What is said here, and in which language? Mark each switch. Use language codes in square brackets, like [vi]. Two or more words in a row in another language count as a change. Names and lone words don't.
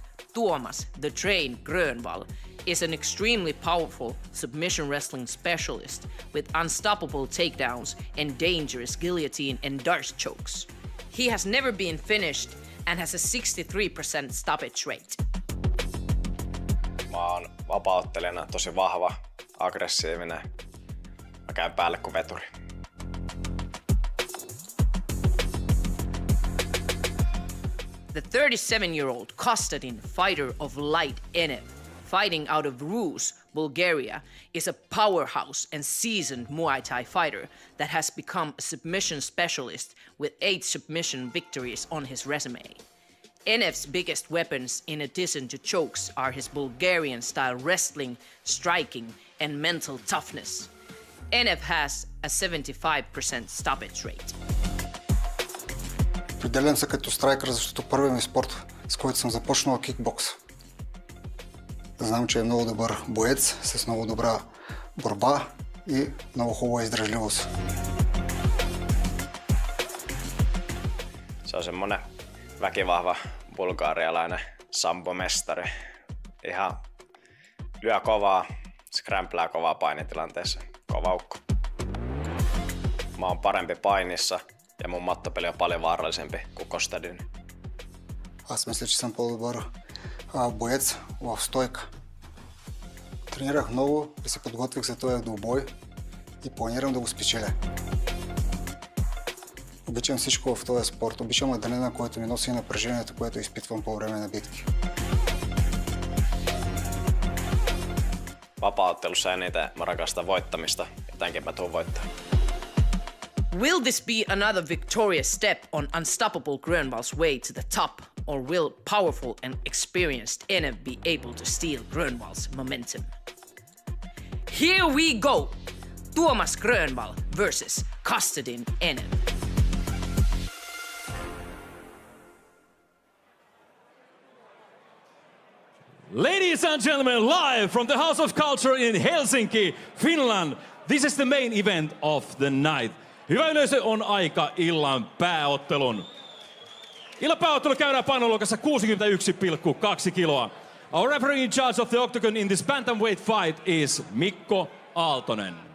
[en] Tuomas "The Train" Grönvall, is an extremely powerful submission wrestling specialist with unstoppable takedowns and dangerous guillotine and dart chokes. He has never been finished and has a 63% stoppage rate. [fi] Mä oon vapauttelijana tosi vahva, aggressiivinen. Mä käyn päälle kuin veturi. [en] The 37-year-old Kostadin fighter of light Enev, fighting out of Rus, Bulgaria, is a powerhouse and seasoned Muay Thai fighter that has become a submission specialist with 8 submission victories on his resume. Enev's biggest weapons, in addition to chokes, are his Bulgarian-style wrestling, striking, and mental toughness. Enev has a 75% stoppage rate. [bg] Определям се като страйкър, защото първият ми спорт, с който съм започнал, е кикбокс. Знам, че е много добър боец, с много добра борба и много хубава издръжливост. [fi] Se on semmonen väkivahva bulgarialainen sambomestari. Ihan lyö kovaa, skrämplää kovaa painitilanteessa. Kova ukko. Mä oon parempi painissa ja mun mattopeli on paljon vaarallisempi kuin Kostadin. [bg] Аз мисля, че съм по-добър боец в стойка. Тренирах много и се подготвих за този двубой и планирам да го спечеля. Обичам всичко в този спорт. Обичам адреналина, който ми носи, и напрежението, което изпитвам по време на битки. [fi] Vapaa-ottelussa eniten mä rakastan voittamista ja tämänkin mä tuun voittaa. [en] Will this be another victorious step on unstoppable Grönvall's way to the top, or will powerful and experienced Enev be able to steal Grönvall's momentum? Here we go! Tuomas Grönvall versus Kostadin Enev. Ladies and gentlemen, live from the House of Culture in Helsinki, Finland, this is the main event of the night. [fi] Hyvä yleisö, on aika illan pääottelun. Illan pääottelu käydään painoluokassa 61,2 kiloa. [en] Our referee in charge of the octagon in this bantamweight fight is Mikko Aaltonen.